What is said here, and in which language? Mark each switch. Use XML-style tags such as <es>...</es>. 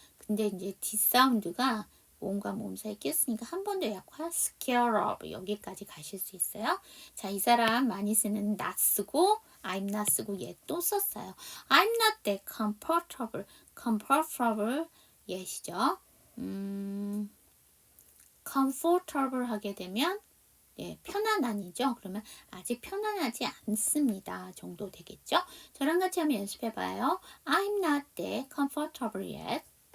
<ko>근데 이제 뒷사운드가 몸과 몸 사이에 꼈으니까 한 번 더 약화</ko> <en>scared of</en> <ko>여기까지 가실 수 있어요. 자, 이 사람 많이 쓰는 not 쓰고</ko> <en>I'm not</en> <ko>쓰고 얘 또 썼어요.</ko> <en>I'm not that comfortable 얘시죠.</en> <ko>comfortable 하게 되면 편안한이죠. 그러면 아직 편안하지 않습니다. 정도 되겠죠. 저랑 같이 한번 연습해봐요.</ko> <en>I'm not that comfortable yet.</en>